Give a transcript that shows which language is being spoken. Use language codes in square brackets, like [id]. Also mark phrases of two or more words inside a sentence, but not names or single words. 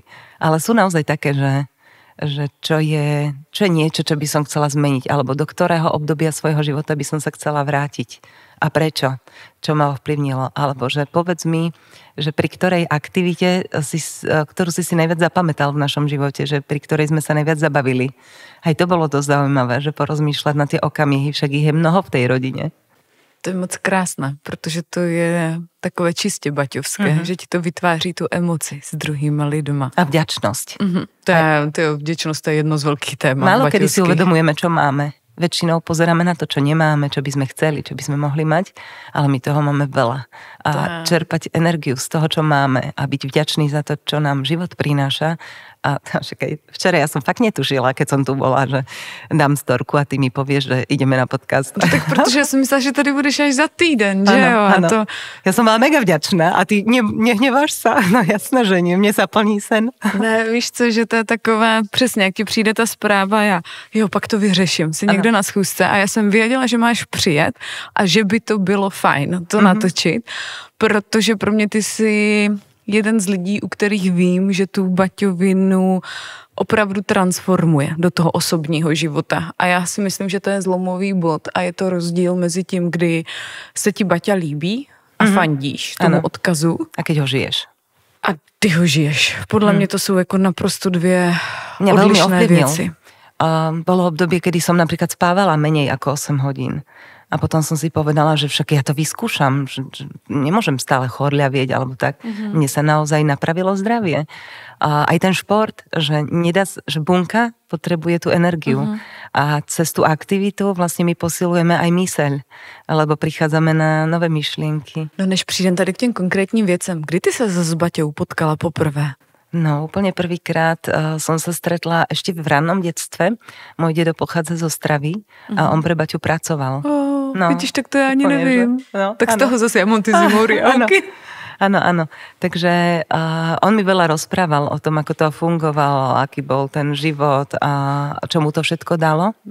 [sk] Ale sú naozaj také, že čo je niečo, čo by som chcela zmeniť, alebo do ktorého obdobia svojho života by som sa chcela vrátiť. A prečo? Čo ma ovplyvnilo? Alebo že povedz mi, že pri ktorej aktivite, ktorú si najviac zapamätal v našom živote, že pri ktorej sme sa najviac zabavili. Aj to bolo dosť zaujímavé, že porozmýšľať na tie okamihy, však ich je mnoho v tej rodine. [cs] To je moc krásné, protože to je takové čistě baťovské, že ti to vytváří tu emoci s druhýma lidma. [sk] A vďačnosť. [cs] To je vděčnost, to je jedno z velkých témat. [sk] Málo kedy si uvedomujeme, čo máme. Väčšinou pozeráme na to, čo nemáme, čo by sme chceli, čo by sme mohli mať, ale my toho máme veľa. A čerpať energiu z toho, čo máme a byť vďačný za to, čo nám život prináša. A včera ja som fakt netušila, keď som tu bola, že dám storku a ty mi povieš, že ideme na podcast. [cs] Tak protože [sk] ja som myslela, [cs] že tady budeš až za týden, že jo? Ano. [sk] Ja som bola mega vďačná a ty nehneváš sa? No jasné, že nie, mne sa plní sen. [cs] Ne, víš co, že to je takové, přesně, jak ti přijde ta zpráva, pak to vyřeším, si někdo na schůzce a já jsem věděla, že máš přijet a že by to bylo fajn to natočit, protože pro mě ty jsi jeden z lidí, u kterých vím, že tu baťovinu opravdu transformuje do toho osobního života. A já si myslím, že to je zlomový bod a je to rozdíl mezi tím, kdy se ti Baťa líbí a fandíš tomu odkazu. [sk] A keď ho žiješ. A ty ho žiješ. Podľa mňa to sú ako [cs] naprosto dvě odlišné věci. [sk] Bolo obdobie, kedy som napríklad spávala menej ako 8 hodín. A potom som si povedala, že však ja to vyskúšam, že nemôžem stále chorľavieť alebo tak. Mne sa naozaj napravilo zdravie. A aj ten šport, že bunka potrebuje tú energiu. A cez tú aktivitu vlastne my posilujeme aj myseľ, lebo prichádzame na nové myšlienky. No než přijdem tady k těm konkrétním věcem, kdy ty se s Baťou potkala poprvé? No, úplne prvýkrát som sa stretla ešte v rannom detstve. Môj dedo pochádza zo Ostravy a on pre Baťu pracoval. Vidíš, tak to ja ani neviem. No, tak z toho zase ja mám ty zimoriálky. Áno. Takže on mi veľa rozprával o tom, ako to fungovalo, aký bol ten život a čo mu to všetko dalo.